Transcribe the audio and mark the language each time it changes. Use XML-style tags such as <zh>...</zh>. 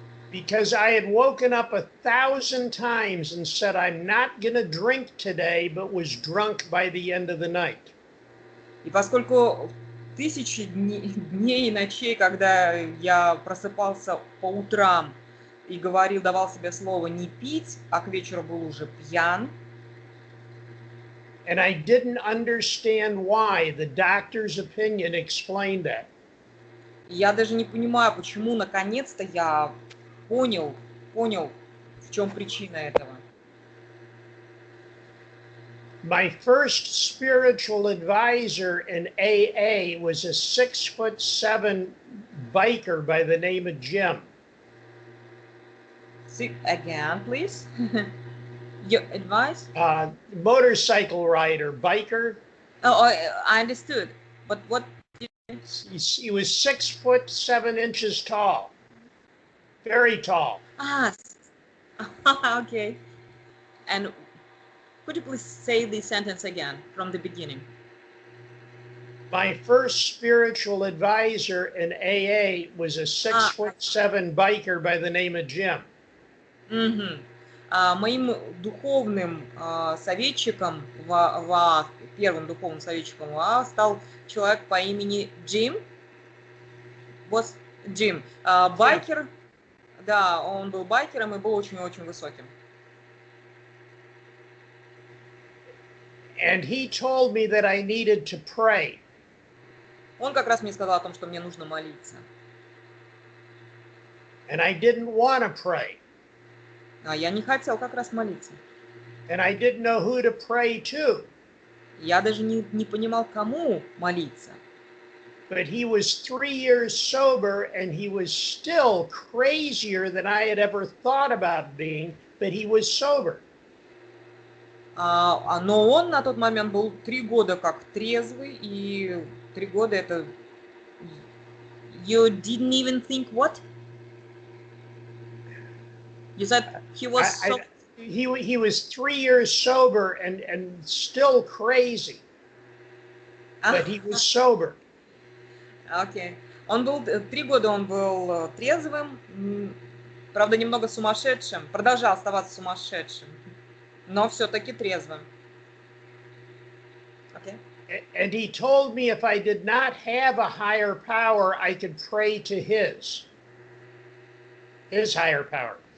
<en>Because I had woken up 1,000 times and said, I'm not going to drink today, but was drunk by the end of the night.</en> <ru>И поскольку тысячи дней и ночей, когда я просыпался по утрам и давал себе слово не пить, а к вечеру был уже пьян.</ru> <en>And I didn't understand why. The doctor's opinion explained that.</en> <ru>Я даже не понимаю, почему наконец-то я понял, в чем причина этого.</ru> <en>My first spiritual advisor in AA was a 6'7" biker by the name of Jim. Again, please. Your advice? Motorcycle rider, biker. Oh, I understood. But what? He was 6'7" tall. Very tall. Okay. And could you please say this sentence again from the beginning? My first spiritual advisor in AA was a 6'7" biker by the name of Jim.</en> <ru>Моим духовным советчиком, первым духовным советчиком стал человек по имени Джим. Джим. Байкер. Да, он был байкером и был очень-очень высоким.</ru> <en>And he told me that I needed to pray.</en> <ru>Он как раз мне сказал о том, что мне нужно молиться.</ru> <en>And I didn't want to pray.</en> <ru>А я не хотел как раз молиться.</ru> <en>And I didn't know who to pray to.</en> <ru>Я даже не понимал, кому молиться.</ru> <en>But he was 3 years sober, and he was still crazier than I had ever thought about being, but he was sober.</en> <ru>Но он на тот момент был 3 года как трезвый, и 3 года это...</ru> <en>You didn't even think what? You said he was He was 3 years sober and still crazy, but he was sober.</en> <ru>Окей. Он был 3 года, он был трезвым, правда, немного сумасшедшим, продолжал оставаться сумасшедшим, но все-таки трезвым.</ru> <en>Okay. And he told me if I did not have a higher power, I could pray to his higher power.</en>